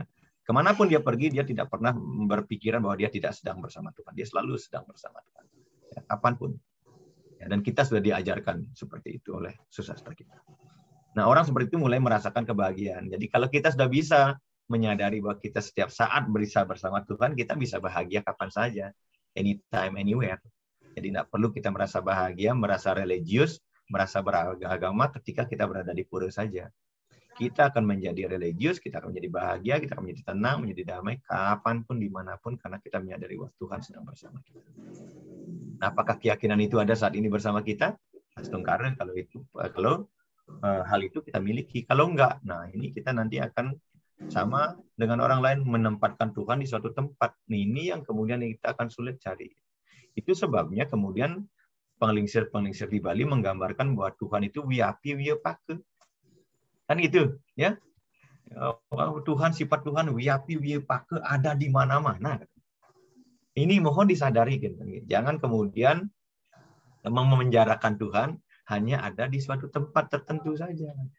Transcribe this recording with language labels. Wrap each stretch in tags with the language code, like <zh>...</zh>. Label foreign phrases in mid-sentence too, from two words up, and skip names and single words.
<id>Kemanapun dia pergi, dia tidak pernah berpikiran bahwa dia tidak sedang bersama Tuhan. Dia selalu sedang bersama Tuhan. Ya, kapanpun. Ya, dan kita sudah diajarkan seperti itu oleh susastra kita. Nah, orang seperti itu mulai merasakan kebahagiaan. Jadi kalau kita sudah bisa menyadari bahwa kita setiap saat bisa bersama Tuhan, kita bisa bahagia kapan saja.</id> <en>Anytime, anywhere.</en> <id>Jadi tidak perlu kita merasa bahagia, merasa religius, merasa beragama ketika kita berada di pura saja. Kita akan menjadi religius, kita akan menjadi bahagia, kita akan menjadi tenang, menjadi damai, kapanpun, dimanapun, karena kita menyadari bahwa Tuhan sedang bersama kita. Nah, apakah keyakinan itu ada saat ini bersama kita? Astungkara, kalau hal itu kita miliki. Kalau enggak, nah ini kita nanti akan sama dengan orang lain menempatkan Tuhan di suatu tempat. Nah, ini yang kemudian kita akan sulit cari. Itu sebabnya kemudian penglingsir-penglingsir di Bali menggambarkan bahwa Tuhan itu</id> <sa>wiapi wiyapake.</sa> <id>Kan gitu, ya. Tuhan, sifat Tuhan</id> <sa>wiapi wiyapake</sa> <id>ada di mana-mana. Ini mohon disadari, gitu. Jangan kemudian memenjarakan Tuhan hanya ada di suatu tempat tertentu saja.</id>